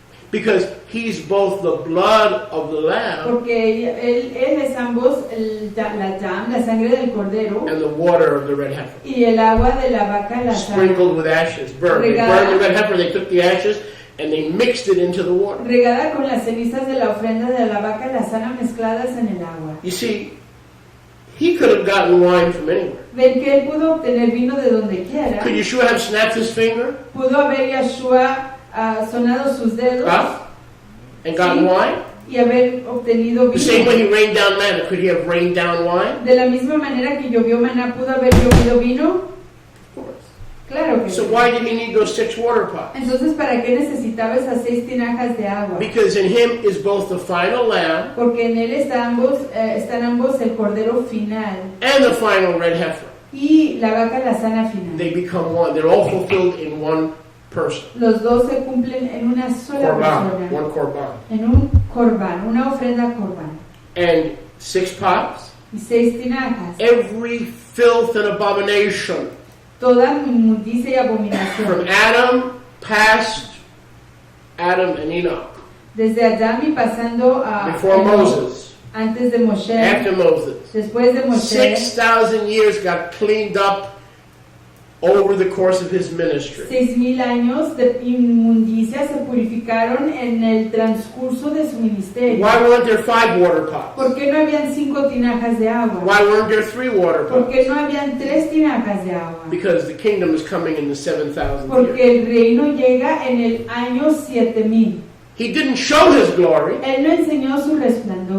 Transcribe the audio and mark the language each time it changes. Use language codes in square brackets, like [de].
[en] because he's both the blood of the lamb [es] porque él es ambos la sangre del cordero [en] and the water of the red heifer, [es] y el agua de la vaca alazana, [en] sprinkled with ashes, burned. They burned the red heifer. They took the ashes and they mixed it into the water. [es] regada con las cenizas de la ofrenda de la vaca alazana mezcladas en el agua. [en] You see, he could have gotten wine from anywhere. [es] Ven que él pudo obtener vino de donde quiera. [en] Could Yeshua have snapped his finger [es] Pudo haber Yahshua sonado sus dedos [en] and gotten wine? [es] y haber obtenido [en] The same way [es] vino. [en] he rained down manna, could he have rained down wine? [es] De la misma manera que llovió maná, ¿pudo haber llovido vino? [en] Of course. [es] Claro que [en] So [es] sí. [en] why did he need those 6 water pots? [es] Entonces, ¿para qué necesitaba esas 6 tinajas de agua? [en] Because in him is both the final lamb [es] Porque en él están ambos el cordero final [en] and the final red heifer. [es] y la vaca alazana final. [en] They become one. They're all fulfilled in one person. [es] Los dos se cumplen en una sola [he] Korban, [es] persona, [en] one korban. [es] en un corbán, una ofrenda corbán. [en] And 6 pots, [es] Y 6 tinajas, [en] every filth and abomination [es] toda inmundicia y [en] from [es] abominación. [en] Adam past Adam and Enoch, [es] Desde Adán y pasando a [en] before [es] Enoch, [en] Moses, [es] antes de Moshe, [en] after Moses. [es] después de Moshe, [en] 6,000 years got cleaned up over the course of his ministry. [es] 6000 años de inmundicia se purificaron en el transcurso de su ministerio. [en] Why weren't there 5 water pots? [es] ¿Por qué no habían 5 tinajas de agua? [en] Why weren't there 3 water [es] ¿Por [en] pots? [es] qué no habían 3 tinajas de agua? [en] Because the kingdom is coming in the 7,000th year. [es] Porque el reino llega en el año 7000. [en] He didn't show his glory. [es] Él no enseñó su resplandor.